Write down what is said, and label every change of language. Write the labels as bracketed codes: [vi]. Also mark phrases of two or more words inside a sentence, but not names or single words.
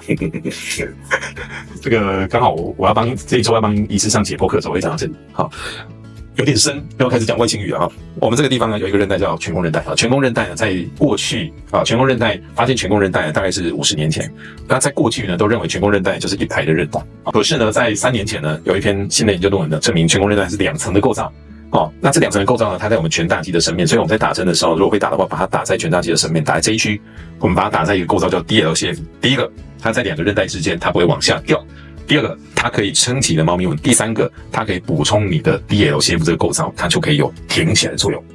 [zh] 這個剛好我要幫這一周要幫醫師上解剖課的時候，我會講到這裡。好。有點深，要開始講外星語了哈。我們這個地方呢有一個韌帶叫顴弓韌帶啊，顴弓韌帶呢在過去顴弓韌帶發現顴弓韌帶大概是50年前，那在過去呢都認為顴弓韌帶就是一排的韌帶，可是呢在3年前呢有一篇新的研究論文呢證明顴弓韌帶是2層的構造， 那這2層的構造呢，它在我們拳大肌的上面，所以我们在打針的時候，如果會打的話，把它打在拳大肌的上面，打在這一區，我們把它打在一個構造叫 DLCF。第一個，它在2個韌帶之間，它不會往下掉；第二個，它可以撐起你的貓咪紋；第三個，它可以補充你的 DLCF 這個構造，它就可以有挺起來的作用。